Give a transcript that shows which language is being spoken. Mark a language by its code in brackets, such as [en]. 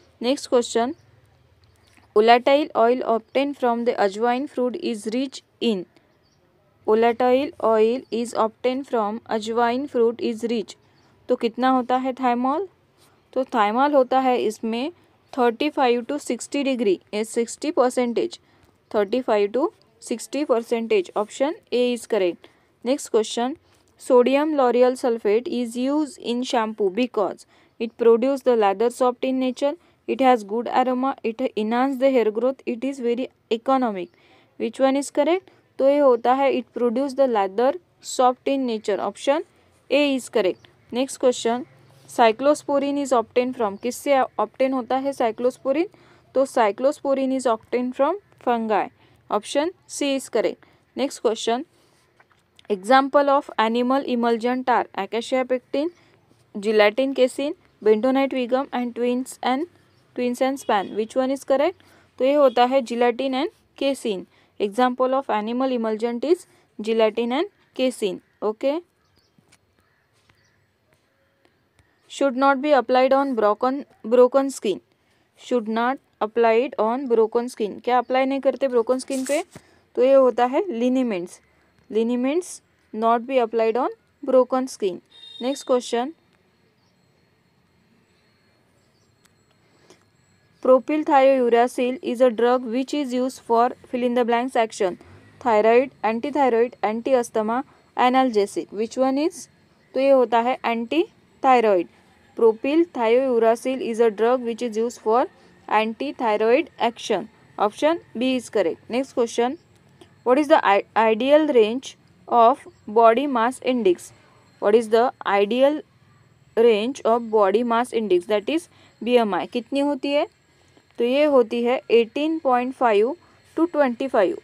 [en] Next question, volatile oil obtained from the ajwain fruit is rich in. volatile oil is obtained from ajwain fruit is rich. [hi] तो कितना होता है thymol? तो thymol होता है इसमें 35 to 60 degree, 60%. [en] 35 to 60%. Option A is correct. Next question, Sodium lauryl sulfate is used in shampoo because it produces the lather soft in nature, it has good aroma, it enhance the hair growth, it is very economic. Which one is correct? [hi] तो ये होता है [en] it produce the lather soft in nature. Option A is correct. Next question. Cyclosporin is obtain from, [hi] किससे obtain होता है cyclosporin? [en] तो cyclosporin is obtain from fungi. Option C is correct. Next question. Example of animal emulgent are acacia pectin, gelatin casein, bentonite vigum and twins and span. Which one is correct? [hi] तो ये होता है [en] gelatin and casein. Example of animal emulgent is gelatin and casein. Okay. Should not be applied on broken skin. Should not applied on broken skin. [hi] क्या apply नहीं करते broken skin पे? तो ये होता है लिनीमेंट्स. [en] Liniments not be applied on broken skin. Next question. Propylthiouracil is a drug which is used for fill in the blanks action. Thyroid, antithyroid, anti-asthma, analgesic. Which one is? [hi] तो ये होता है anti-thyroid. [en] Propylthiouracil is a drug which is used for anti-thyroid action. Option B is correct. Next question. What is the ideal range of body mass index? What is the ideal range of body mass index? That is BMI. [hi] कितनी होती है? तो ये होती है 18.5 to 25.